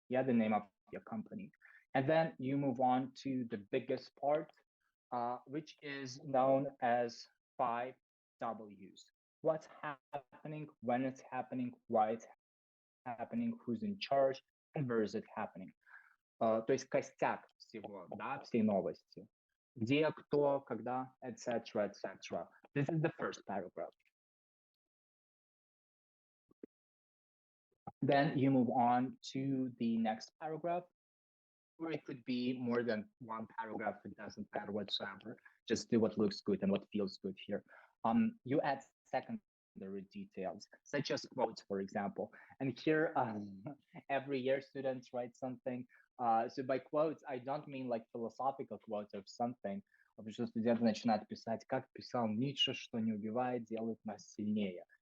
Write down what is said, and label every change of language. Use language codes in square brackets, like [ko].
[en] Yeah, the name of your company. And then you move on to the biggest part, which is known as 5 W's. What's happening, when it's happening, why it's happening, who's in charge, and where is it happening. [ru] То есть костяк всего, да, всей новости. Где, кто, когда, etc., etc. [en] This is the first paragraph. Then you move on to the next paragraph, or it could be more than one paragraph. It doesn't matter whatsoever. Just do what looks good and what feels good here. You add secondary details, such as quotes, for example. And here, every year students write something. So by quotes, I don't mean like philosophical quotes of something. [ru] Потому что студенты начинают писать, как писал Ницше, что не убивает, делает нас сильнее.